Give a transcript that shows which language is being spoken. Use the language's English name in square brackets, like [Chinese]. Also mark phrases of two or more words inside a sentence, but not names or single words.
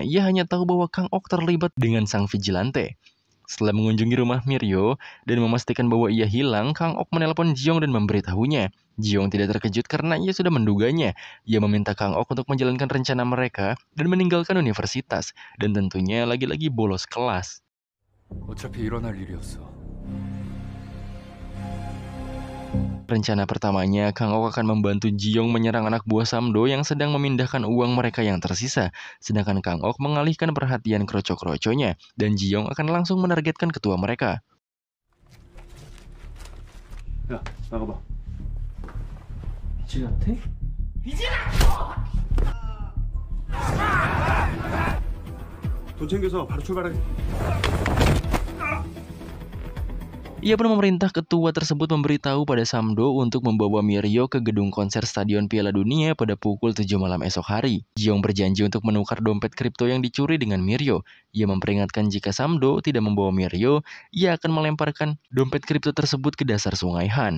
[Indonesian] Ia hanya tahu bahwa Kang Ok terlibat dengan sang vigilante. Setelah mengunjungi rumah Miryo dan memastikan bahwa ia hilang, Kang Ok menelpon Jiong dan memberitahunya. Jiong tidak terkejut karena ia sudah menduganya. Ia meminta Kang Ok untuk menjalankan rencana mereka dan meninggalkan universitas. Dan tentunya lagi-lagi bolos kelas. [Korean] 어차피 일어날 일이었어. [Indonesian] Rencana pertamanya, Kang Ok akan membantu Jiong menyerang anak buah Samdo yang sedang memindahkan uang mereka yang tersisa. Sedangkan Kang Ok mengalihkan perhatian kroco-kroconya, dan Jiong akan langsung menargetkan ketua mereka. [Korean] 야, 나가봐. vigilante? 돈 챙겨서 바로 출발해. [Indonesian] Ia pun memerintah ketua tersebut memberitahu pada Samdo untuk membawa Miryo ke gedung konser Stadion Piala Dunia pada pukul 7 malam esok hari. Jiong berjanji untuk menukar dompet kripto yang dicuri dengan Miryo. Ia memperingatkan jika Samdo tidak membawa Miryo, ia akan melemparkan dompet kripto tersebut ke dasar sungai Han.